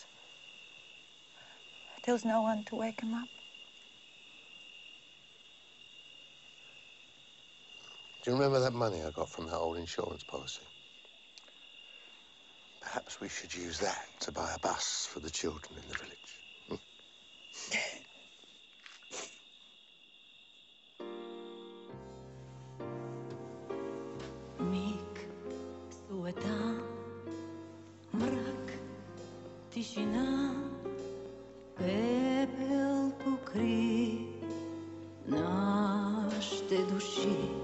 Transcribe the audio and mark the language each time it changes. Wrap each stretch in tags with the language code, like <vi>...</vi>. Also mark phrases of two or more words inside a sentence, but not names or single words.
<en>There was no one to wake him up. Do you remember that money I got from that old insurance policy? Perhaps we should use that to buy a bus for the children in the village.</en> <bg>Миг, суета, мрак, тишина, пепел покри нашите души.</bg>